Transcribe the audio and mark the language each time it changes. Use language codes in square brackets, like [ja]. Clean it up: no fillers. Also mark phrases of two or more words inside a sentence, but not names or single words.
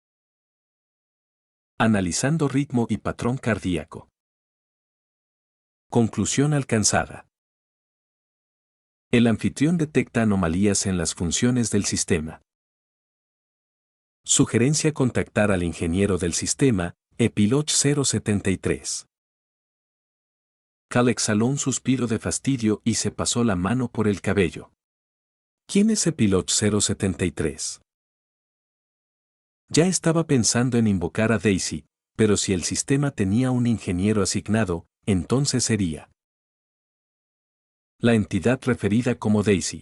[es] Analizando ritmo y patrón cardíaco. Conclusión alcanzada. El anfitrión detecta anomalías en las funciones del sistema. Sugerencia: contactar al ingeniero del sistema, Epiloch 073. Cal exhaló un suspiro de fastidio y se pasó la mano por el cabello. ¿Quién es Epiloch 073? Ya estaba pensando en invocar a Daisy, pero si el sistema tenía un ingeniero asignado, entonces sería la entidad referida como Daisy.